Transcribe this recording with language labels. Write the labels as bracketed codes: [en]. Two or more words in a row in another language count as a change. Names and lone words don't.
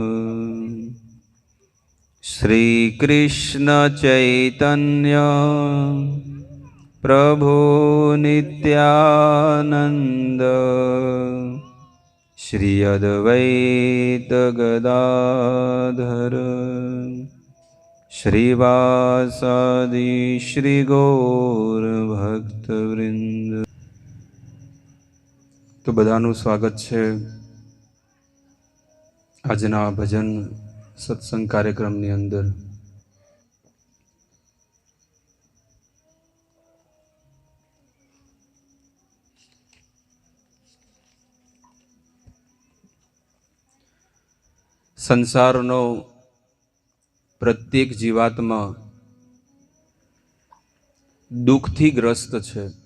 [sa] श्रीकृष्ण चैतन्य प्रभु नित्यानंद श्री अद्वैत गदाधर श्रीवासादि श्री गौर भक्तवृंद। [gu] तो बधाનું સ્વાગત છે આજના ભજન સત્સંગ કાર્યક્રમની અંદર। સંસારનો પ્રત્યેક જીવાત્મા દુઃખથી ગ્રસ્ત છે।